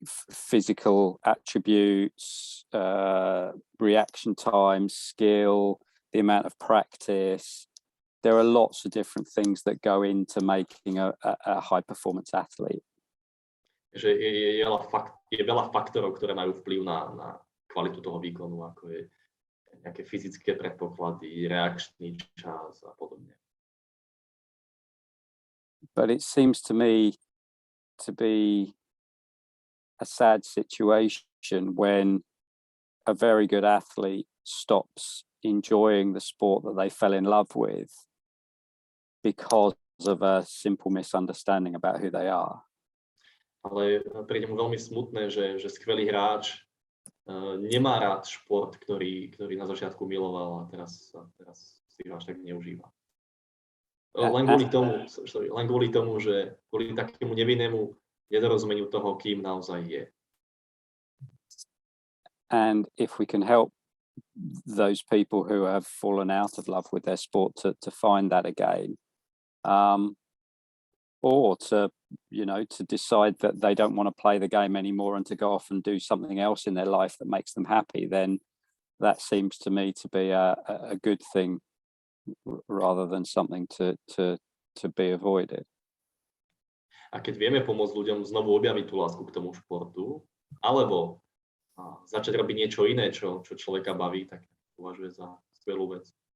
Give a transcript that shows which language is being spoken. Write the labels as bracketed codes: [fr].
[en] Physical attributes, reaction time, skill, the amount of practice. There are lots of different things that go into making a high performance athlete. [sk] Že je veľa faktorov, ktoré majú vplyv na kvalitu toho výkonu, ako je nejaké fyzické predpoklady, reakčný čas a podobne. [en] But it seems to me to be a sad situation when a very good athlete stops enjoying the sport that they fell in love with because of a simple misunderstanding about who they are. [sk] Ale príde mu veľmi smutné, že skvelý hráč nemá rád šport, ktorý na začiatku miloval a teraz si ho až tak neužíva. Len kvôli tomu, že kvôli takému nevinnému nedorozumeniu toho, kým naozaj je. [en] And if we can help those people who have fallen out of love with their sport to find that again, or to decide that they don't want to play the game anymore and to go off and do something else in their life that makes them happy, then that seems to me to be a good thing rather than something to be avoided. [sk] A keď vieme pomôcť ľuďom znovu objaviť tú lásku k tomu športu, alebo začať robiť niečo iné, čo človeka baví, tak považuje za skvelú vec.